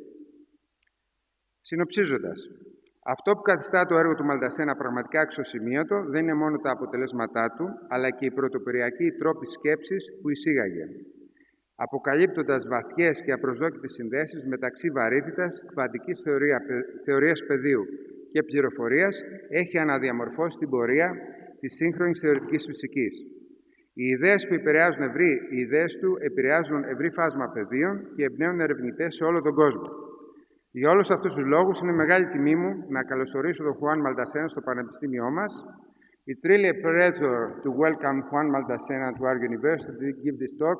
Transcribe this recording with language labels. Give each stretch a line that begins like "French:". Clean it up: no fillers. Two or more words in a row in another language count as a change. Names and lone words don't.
Greek: Συνοψίζοντας, αυτό που καθιστά το έργο του Μαλντασένα πραγματικά αξιοσημείωτο δεν είναι μόνο τα αποτελέσματά του, αλλά και οι πρωτοποριακοί τρόποι σκέψης που εισήγαγε, αποκαλύπτοντας βαθιές και απροσδόκητες συνδέσεις μεταξύ βαρύτητας, κβαντικής θεωρίας πεδίου και πληροφορίας, έχει αναδιαμορφώσει την πορεία της σύγχρονης θεωρητικής φυσικής. Οι ιδέες του επηρεάζουν ευρύ φάσμα πεδίων και εμπνέουν ερευνητές σε όλο τον κόσμο. Για όλους αυτούς τους λόγους, είναι μεγάλη τιμή μου να καλωσορίσω τον Juan Maldacena στο Πανεπιστήμιό μας.
English: It's really a pleasure to welcome Juan Maldacena to our university to give this talk.